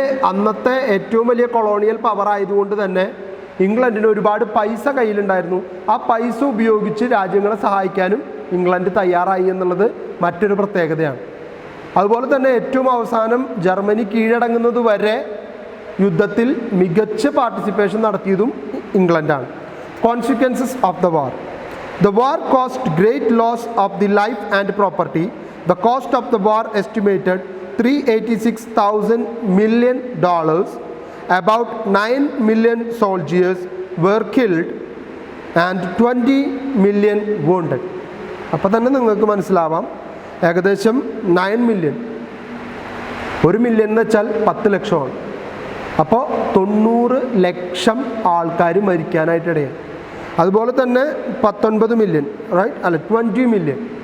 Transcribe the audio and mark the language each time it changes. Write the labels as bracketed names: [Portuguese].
[Malayalam] അന്നത്തെ ഏറ്റവും വലിയ കൊളോണിയൽ പവർ ആയതുകൊണ്ട് തന്നെ ഇംഗ്ലണ്ടിന് ഒരുപാട് പൈസ കയ്യിലുണ്ടായിരുന്നു. ആ പൈസ ഉപയോഗിച്ച് രാജ്യങ്ങളെ സഹായിക്കാനും ഇംഗ്ലണ്ട് തയ്യാറായി എന്നുള്ളത് മറ്റൊരു പ്രത്യേകതയാണ്. അതുപോലെ തന്നെ ഏറ്റവും അവസാനം ജർമ്മനി കീഴടങ്ങുന്നത് വരെ യുദ്ധത്തിൽ മികച്ച പാർട്ടിസിപ്പേഷൻ നടത്തിയതും ഇംഗ്ലണ്ടാണ്. [English] Consequences of the war. The war caused great loss of the life and property. The cost of the war estimated $386,000 million. About 9 million soldiers were killed and 20 million wounded. [Malayalam] അപ്പോൾ തന്നെ നിങ്ങൾക്ക് മനസ്സിലാവാം, ഏകദേശം 9 million, 1 million എന്ന് വെച്ചാൽ 10 ലക്ഷമാണ്. അപ്പോൾ 90 ലക്ഷം ആൾക്കാർ മരിക്കാനായിട്ടിടയാണ്. അതുപോലെ തന്നെ 19 മില്യൺ, റൈറ്റ്, അല്ല 20 മില്യൺ.